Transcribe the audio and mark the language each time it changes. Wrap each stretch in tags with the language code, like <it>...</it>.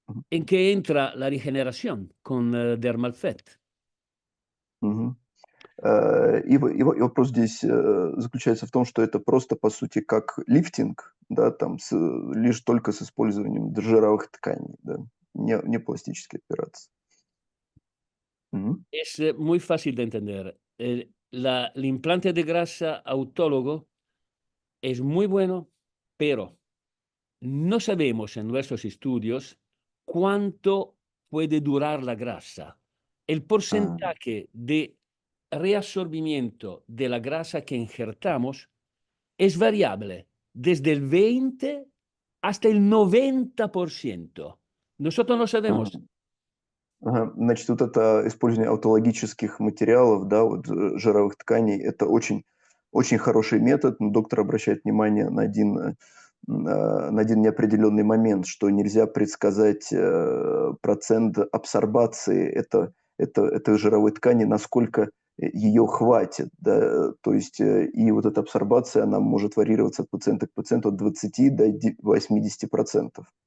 <es>¿En qué entra la regeneración con dermal fat?</es> <ru>И вопрос здесь заключается в том, что это просто, по сути, как лифтинг, да, там лишь только с использованием жировых тканей, да, не пластические операции.</ru> <es>Es muy fácil de entender. El implante de grasa autólogo es muy bueno, pero no sabemos en nuestros estudios cuánto puede durar la grasa. El porcentaje de reabsorbimiento de la grasa que injertamos es variable, desde el 20 hasta el 90%. Nosotros no sabemos.</es> <ru>Ага. Значит, вот это использование аутологических материалов, да, вот жировых тканей, это очень, очень хороший метод, но доктор обращает внимание на один неопределенный момент, что нельзя предсказать процент абсорбации этой жировой ткани, насколько ее хватит, да, то есть и вот эта абсорбация, она может варьироваться от пациента к пациенту от 20 до 80%.</ru>